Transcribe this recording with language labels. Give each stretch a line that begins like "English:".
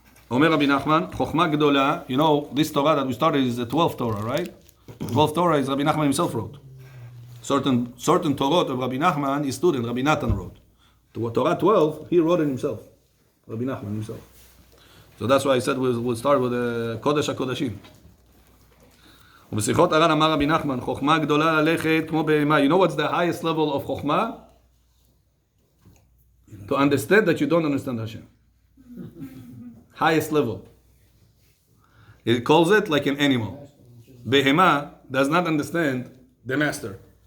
Hebrew: אומר רבי נחמן, חוכמה גדולה,
English: you know, this Torah that we started is the 12th Torah, right? 12th Torah is Rabbi Nachman himself wrote. Certain Torah of Rabbi Nachman, his student, Rabbi Natan wrote. The Torah 12, he wrote it himself. Rabbi Nachman himself. So that's why I said we'll start with Kodesh HaKodashim.
Hebrew: ובשיחות הר"ן אמר רבי נחמן, חוכמה גדולה ללכת כמו בהמה.
English: You know what's the highest level of חוכמה? To understand that you don't understand Hashem. Highest level. It calls it like an animal. Behema does not understand the master.